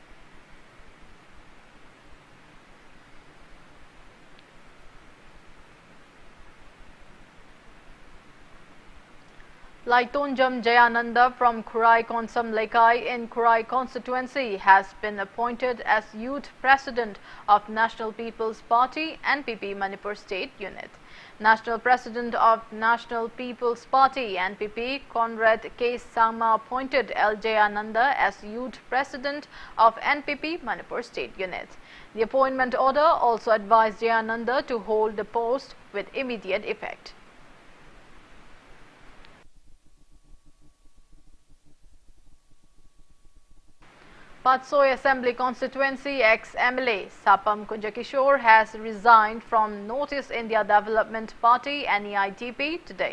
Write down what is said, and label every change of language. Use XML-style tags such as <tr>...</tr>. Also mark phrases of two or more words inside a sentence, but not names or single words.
<en>LAITHANGBAM Jayananda from Khurai Konsam Lekai in Khurai constituency has been appointed as Youth President of National People's Party NPP Manipur State Unit. National President of National People's Party NPP Conrad K. Sangma appointed L. Jayananda as Youth President of NPP Manipur State Unit. The appointment order also advised Jayananda to hold the post with immediate effect. Patsoi Assembly Constituency ex-MLA Sapam Kunjakishore has resigned from Notice India Development Party NEIDP today.</en>